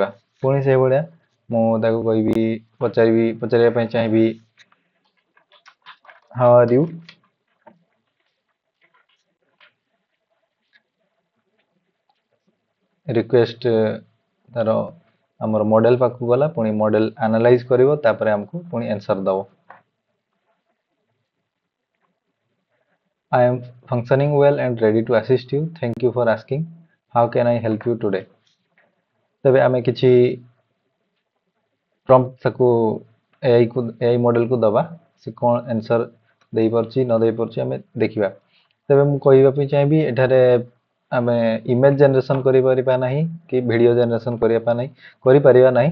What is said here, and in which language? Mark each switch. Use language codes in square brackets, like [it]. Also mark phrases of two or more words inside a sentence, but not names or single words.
[or] ପୁଣି ସେଇଭଳିଆ ମୁଁ ତାକୁ କହିବି, ପଚାରିବା ପାଇଁ ଚାହିଁବି [en] how are you. [or] ରିକ୍ୱେଷ୍ଟ ତାର ଆମର ମଡ଼େଲ ପାଖକୁ ଗଲା, ପୁଣି [en] model analyze [or] କରିବ, ତାପରେ ଆମକୁ ପୁଣି ଆନ୍ସର ଦେବ। [en] I am functioning well and ready to assist you. Thank you for asking. How can I help you today? [or] ତେବେ ଆମେ କିଛି ପ୍ରମ୍ପ୍ଟ ତାକୁ [en] AI modelକୁ [or] ଦେବା। ସେ କ'ଣ ଆନ୍ସର ଦେଇପାରୁଛି ନ ଦେଇପାରୁଛି ଆମେ ଦେଖିବା। ତେବେ ମୁଁ କହିବା ପାଇଁ ଚାହିଁବି, ଏଠାରେ ଆମେ [en] image generation [or] କରିପାରିବା ନାହିଁ କି [en] video generation [or] କରିପାରିବା ନାହିଁ।